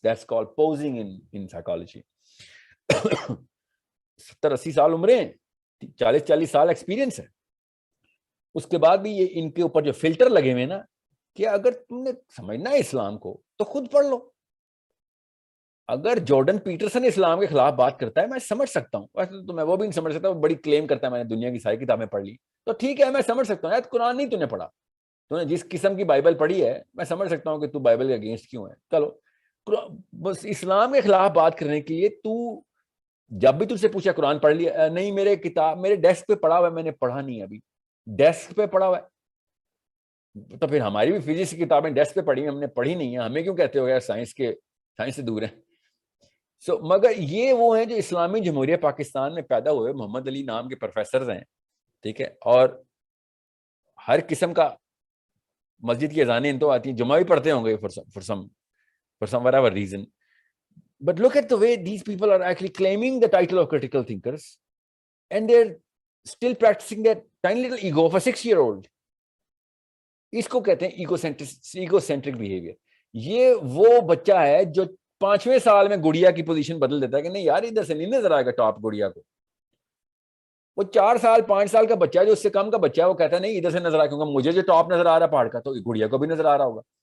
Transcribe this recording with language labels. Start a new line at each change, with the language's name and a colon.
English: That's called posing in psychology.
Urdu: 70-80 سال عمریں, 40 سال experience ہے. اس کے بعد بھی یہ ان کے اوپر جو فلٹر لگے ہوئے نا, کہ اگر تم نے سمجھنا ہے اسلام کو تو خود پڑھ لو. اگر جارڈن پیٹرسن اسلام کے خلاف بات کرتا ہے میں سمجھ سکتا ہوں, ویسے تو میں وہ بھی نہیں سمجھ سکتا, وہ بڑی کلیم کرتا ہے میں نے دنیا کی ساری کتابیں پڑھ لی, تو ٹھیک ہے میں سمجھ سکتا ہوں. قرآن نہیں تو نے پڑھا, تو نے جس قسم کی بائبل پڑھی ہے میں سمجھ سکتا ہوں کہ تو بائبل کے اگینسٹ کیوں ہے. چلو, بس اسلام کے خلاف بات کرنے کے لیے تو جب بھی تجھ سے پوچھا قرآن پڑھ لیا, نہیں میرے کتاب میرے ڈیسک پہ پڑھا ہوا ہے, میں نے پڑھا نہیں ابھی. ڈیسک پہ پڑھا ہوا ہے تو پھر ہماری بھی فزکس کی کتابیں ڈیسک پہ پڑھی ہیں, ہم نے پڑھی نہیں ہے, ہمیں کیوں کہتے ہو یار سائنس سے دور ہیں. مگر یہ وہ ہیں جو اسلامی جمہوریہ پاکستان میں پیدا ہوئے, محمد علی نام کے پروفیسرز ہیں, ٹھیک ہے, اور ہر قسم کا مسجد کی اذانیں ان تو آتی ہیں, جمعہ بھی پڑھتے ہوں گے
English: for some whatever reason. But look at the way these people are actually claiming the title of critical thinkers and they're still practicing that tiny little ego of a 6-year-old.
Urdu: اس کو کہتے ہیں ایگوسینٹرک بیہیویئر. یہ وہ بچہ ہے جو 5ویں سال میں گڑیا کی پوزیشن بدل دیتا ہے کہ نہیں یار ادھر سے نہیں نظر آئے گا ٹاپ گڑیا کو. وہ 4 سال 5 سال کا بچہ ہے جو اس سے کم کا بچہ ہے, وہ کہتا ہے نہیں ادھر سے نظر آ, کیونکہ مجھے جو ٹاپ نظر آ رہا ہے پہاڑ کا تو گڑیا کو بھی نظر آ رہا ہوگا.